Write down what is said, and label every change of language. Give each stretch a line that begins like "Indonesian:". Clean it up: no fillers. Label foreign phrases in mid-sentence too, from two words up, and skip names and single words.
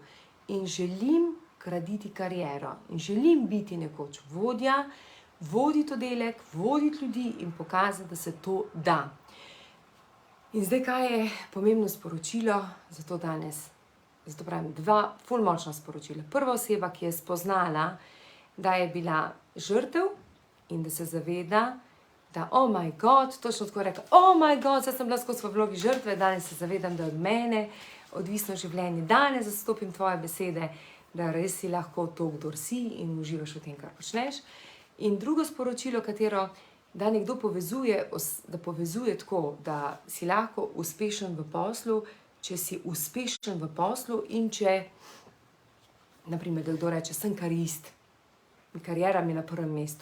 Slovenian: In želim graditi kariero in želim biti nekoč vodja, voditi oddelek, voditi ljudi in pokazati, da se to da. In zdaj, kaj je pomembno sporočilo za to danes? Zato pravim, dva ful močna sporočila. Prva oseba, ki je spoznala, da je bila žrtev in da se zaveda, da
English: oh my god,
Slovenian: točno tako rekla,
English: oh my god,
Slovenian: zdaj sem bila skozi v vlogi žrtve, danes se zavedam, da je od mene odvisno življenje, danes zastopim tvoje besede, da res si lahko to, kdor si in uživaš v tem, kar počneš. In drugo sporočilo, katero da nekdo povezuje tako, da si lahko uspešen v poslu, če si uspešen v poslu in če, naprimer, da kdo reče, sem karist, karijera mi je na prvem mestu.